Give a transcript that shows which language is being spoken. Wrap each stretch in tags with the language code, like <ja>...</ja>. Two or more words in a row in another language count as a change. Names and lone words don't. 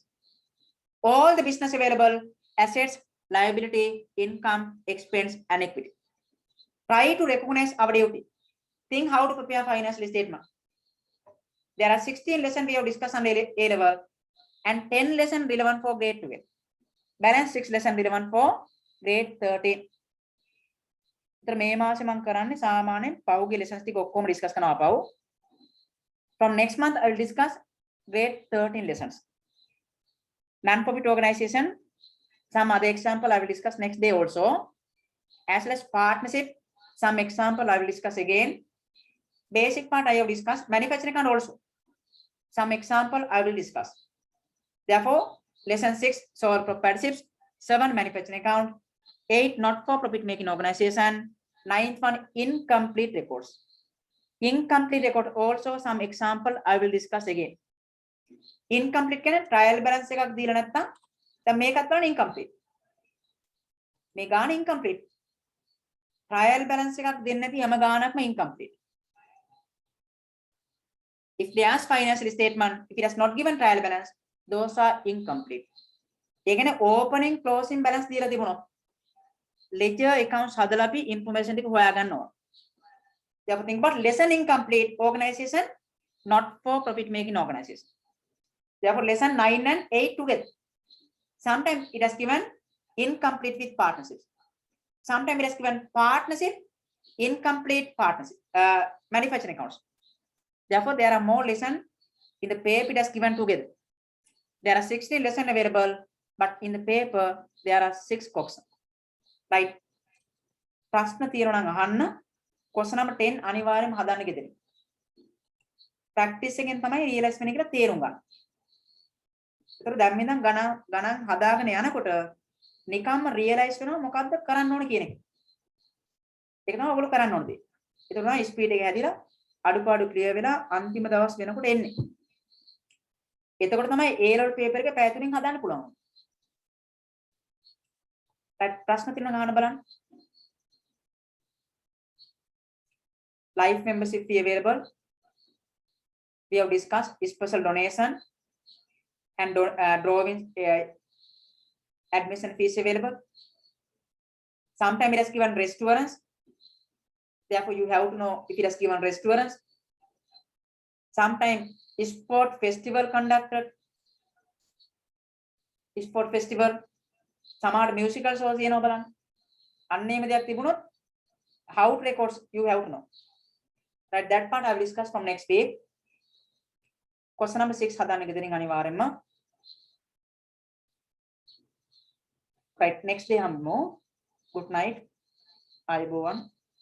<en>All the business available assets, liability, income, expense, and equity. Try to recognize our duty. Think how to prepare financial statement. There are 16 lessons we have discussed on A level and 10 lessons relevant for grade 12. Balance 6 lessons relevant for grade 13.</en> <si>මේ මාසේ මම කරන්නේ සාමාන්‍යයෙන් පෞගේ lessons ටික ඔක්කොම discuss කරනවා පව්.</si> <en>From next month I will discuss grade 13 lessons. Non-profit organization, some other example I will discuss next day also. As well as partnership, some example I will discuss again. Basic part I have discussed. Manufacturing account also. Some example I will discuss. Therefore, lesson 6, sole proprietorships, 7, manufacturing account, 8, not-for-profit making organization, 9th one, incomplete records. Incomplete record also some example I will discuss again.</en> <si>Incomplete කියන්නේ</si> <en>trial balance</en> <si>එකක් දීලා නැත්තම් දැන් මේකත් බලන්න incomplete. මේ ගාන incomplete.</si> <en>Trial balance</en> <si>එකක් දෙන්නේ නැති හැම ගානක්ම incomplete.</si> <en>If they ask financial statement, if it has not given trial balance, those are incomplete.</en> <si>ඒ කියන්නේ</si> <en>opening closing balance</en> <si>දීලා තිබුණොත්</si> <en>ledger accounts</en> <si>හදලා අපි information ටික හොයාගන්න ඕන.</si> <en>Therefore, think about lesson incomplete organization, not for profit making organization. Therefore, lesson 9 and 8 together. Sometimes it has given incomplete with partnership. Sometimes it has given partnership, incomplete partnership, manufacturing accounts. Therefore, there are more lessons in the paper it has given together. There are 16 lessons available, but in the paper there are 6 questions. Right?</en> <si>ප්‍රශ්න තියෙනවා නම් අහන්න.</si> <en>question number 10</en> <si>අනිවාර්යයෙන්ම හදන්න ගෙදරින්. practice එකෙන් තමයි realize වෙන්නේ කියලා තේරුම් ගන්න. ඒතර දැන් මේ නම් ගණන් හදාගෙන යනකොට නිකම්ම realize වෙනවා මොකද්ද කරන්න ඕන කියන එක. ඒක තමයි ඔයගොල්ලෝ කරන්න ඕන දේ. ඒක තමයි ස්පීඩ් එක හැදිලා අඩුපාඩු ක්ලියර් වෙලා අන්තිම දවස් වෙනකොට එන්නේ. එතකොට තමයි A level paper එක පැය 3කින් හදාන්න පුළුවන්. ප්‍රශ්න තියෙනවා අහන්න බලන්න.</si> <en>Life membership fee available. We have discussed special donation and drawing admission fees available. Sometimes it has given restaurants. Therefore, you have to know if it has given restaurants. Sometimes sport festival conducted. Sport festival. Some musical shows, you know,</en> <si>බලන්න. අන්නේම දෙයක් තිබුණොත්</si> <en>how to records you have to know. Right, that part I will discuss from next week. Question number 6</en> <si>හදාන්න ගෙදරින් අනිවාර්යෙන්ම.</si> <en>Right, next day හම්බෙමු. Good night.</en> <si>ආයුබෝවන්.</si>